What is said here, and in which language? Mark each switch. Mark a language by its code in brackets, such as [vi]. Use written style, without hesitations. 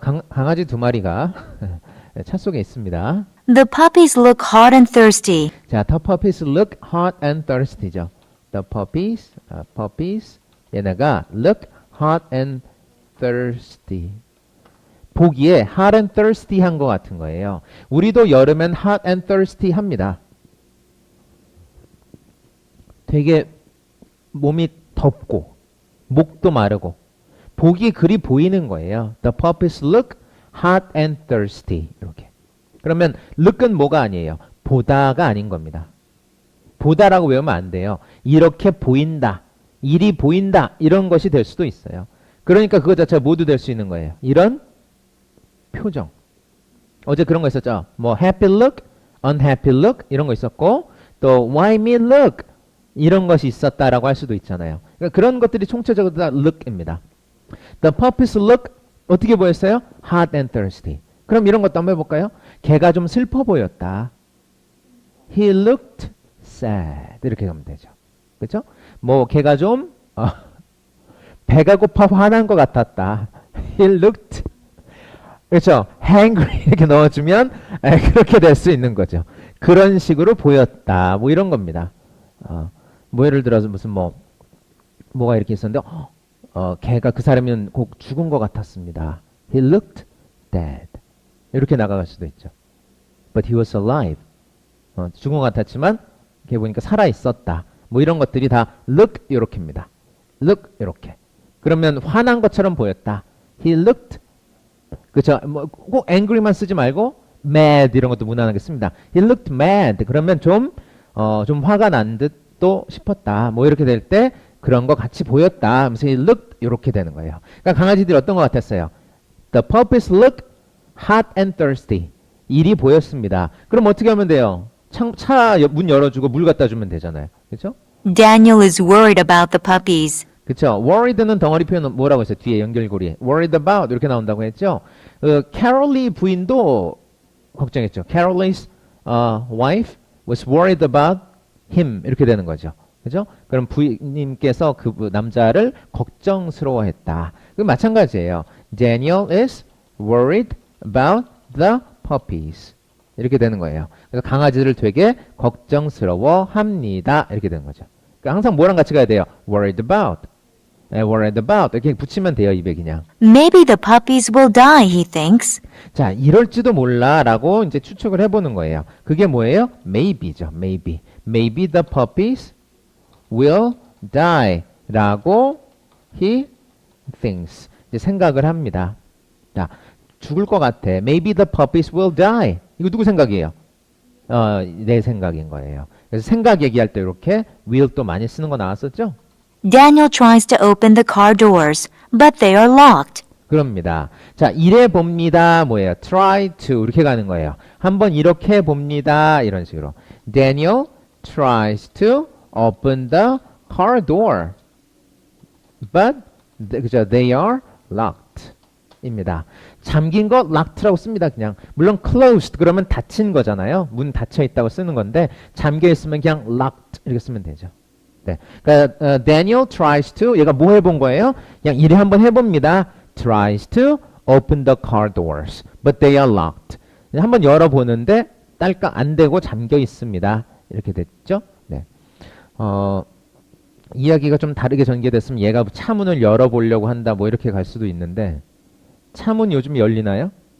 [ko] 강아지 두 마리가 차 속에 있습니다. [en] The puppies look hot and thirsty. 자, the puppies look hot and thirsty죠. The puppies 얘네가 look hot and thirsty. [ko] 보기에 [en] hot and thirsty [ko] 한 것 같은 거예요. 우리도 여름엔 hot and thirsty 합니다. 되게 몸이 덥고 목도 마르고 보기 그리 보이는 거예요. [en] The puppies look hot and thirsty. [ko] 이렇게. 그러면 look은 뭐가 아니에요? 보다가 아닌 겁니다. 보다라고 외우면 안 돼요. 이렇게 보인다. 일이 보인다. 이런 것이 될 수도 있어요. 그러니까 그거 자체가 모두 될 수 있는 거예요. 이런 표정. 어제 그런 거 있었죠. 뭐 happy look, unhappy look 이런 거 있었고 또 why me look 이런 것이 있었다라고 할 수도 있잖아요. 그러니까 그런 것들이 총체적으로 다 look입니다. [en] The puppies look [ko] 어떻게 보였어요? [en] hot and thirsty. [ko] 그럼 이런 것도 한번 해볼까요? 걔가 좀 슬퍼 보였다. [en] He looked sad. [ko] 이렇게 가면 되죠. 그렇죠? 뭐 걔가 좀 배가 고파 화난 것 같았다. [en] He looked 그렇죠? [ko] hangry 이렇게 넣어주면 그렇게 될 수 있는 거죠. 그런 식으로 보였다. 뭐 이런 겁니다. 뭐 예를 들어서 무슨 뭐가 이렇게 있었는데 걔가 그 사람은 곧 죽은 것 같았습니다. [en] He looked dead. [ko] 이렇게 나가갈 수도 있죠. [en] But he was alive. [ko] 죽은 것 같았지만 걔 보니까 살아 있었다. 뭐 이런 것들이 다 look 이렇게입니다. look 이렇게. 그러면 화난 것처럼 보였다. [en] He looked 그렇죠. [ko] 꼭 angry만 쓰지 말고 mad 이런 것도 무난하게 씁니다. [en] He looked mad. [ko] 그러면 좀 화가 난 듯도 싶었다. 뭐 이렇게 될 때 그런 거 같이 보였다. 하면서 he looked 이렇게 되는 거예요. 그러니까 강아지들이 어떤 것 같았어요? [en] The puppies look hot and thirsty. [ko] 일이 보였습니다. 그럼 어떻게 하면 돼요? 차 문 열어주고 물 갖다 주면 되잖아요. 그렇죠? [en] Daniel is worried about the puppies. [ko] 그렇죠. worried는 덩어리 표현 뭐라고 했어요? 뒤에 연결고리. worried about 이렇게 나온다고 했죠. 캐롤리 부인도 걱정했죠. [en] Carol's wife was worried about him 이렇게 되는 거죠. [ko] 그죠? 그럼 부인님께서 그 남자를 걱정스러워했다. 그 마찬가지예요. [en] Daniel is worried about the puppies. [ko] 이렇게 되는 거예요. 그래서 강아지를 되게 걱정스러워합니다. 이렇게 되는 거죠. 그러니까 항상 뭐랑 같이 가야 돼요? [en] worried about. worried about. [ko] 이렇게 붙이면 돼요, 입에 그냥. [en] Maybe the puppies will die, he thinks. [ko] 자, 이럴지도 몰라라고 이제 추측을 해보는 거예요. 그게 뭐예요? Maybe죠. Maybe. [en] Maybe the puppies will die.라고 he thinks. [ko] 이제 생각을 합니다. 자, 죽을 것 같아. [en] Maybe the puppies will die. [ko] 이거 누구 생각이에요? 내 생각인 거예요. 그래서 생각 얘기할 때 이렇게 will 또 많이 쓰는 거 나왔었죠? [en] Daniel tries to open the car doors, but they are locked. [ko] 그럽니다. 자, 이래 봅니다. 뭐예요? try to 이렇게 가는 거예요. 한번 이렇게 봅니다. 이런 식으로. [en] Daniel tries to open the car door, but 그죠? They are locked. 입니다. [ko] 잠긴 거 locked라고 씁니다. 그냥 물론 closed 그러면 닫힌 거잖아요. 문 닫혀 있다고 쓰는 건데 잠겨 있으면 그냥 locked 이렇게 쓰면 되죠. 네. 그러니까 [en] Daniel tries to [ko] 얘가 뭐 해본 거예요? 그냥 이래 한번 해봅니다. [en] tries to open the car doors, but they are locked. [ko] 한번 열어보는데 딸깍 안 되고 잠겨 있습니다. 이렇게 됐죠? 네. 이야기가 좀 다르게 전개됐으면 얘가 차문을 열어보려고 한다 뭐 이렇게 갈 수도 있는데 차문 요즘 열리나요?